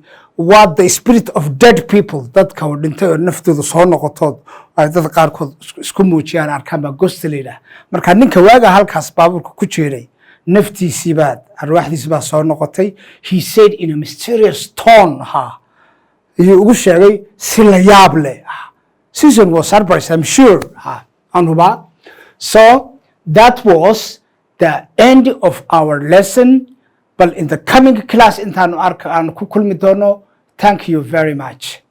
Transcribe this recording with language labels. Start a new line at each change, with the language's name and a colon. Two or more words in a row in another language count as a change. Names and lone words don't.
English: What the spirit of dead people
Somali: dadka oo dhintay oo naftooda soo noqotood ay dad qaarkood isku muujiyaan arkaan baa ghost leeyahay. Marka ninka waaga halkaas baabuurka ku jeeray naftiisii baad arwaaxdiisii baa soo noqotay.
English: He said in a mysterious tone
Somali: ayuu ugu sheegay si la yaab leh.
English: Susan was surprised, I'm sure.
Somali: Anuba.
English: So that was the end of our lesson. But in the coming class
Somali: intaanu arka aan ku kulmi doono.
English: Thank you very much.